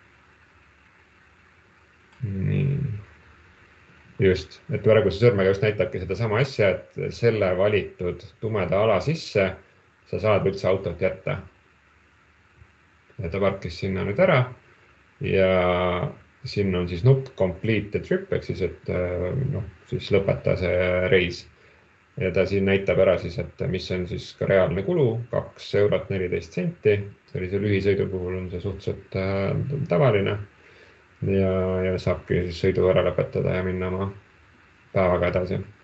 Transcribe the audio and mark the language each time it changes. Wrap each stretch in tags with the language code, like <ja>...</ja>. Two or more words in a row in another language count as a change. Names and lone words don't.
<et>Nii. Just, et praeguse sõrmega just näitabki seda sama asja, et selle valitud tumeda ala sisse sa saad üldse autot jätta. Ja ta parkis sinna nüüd ära ja siin on siis nupp</et> <en>complete the trip,</en> <et>ehk siis, et siis lõpeta see reis. Ja ta siin näitab ära siis, et mis on siis ka reaalne kulu, 2,14 €. Sellise lühisõidu puhul on see suhteliselt tavaline ja saabki siis sõidu ära lõpetada ja minna oma päevaga edasi.</et>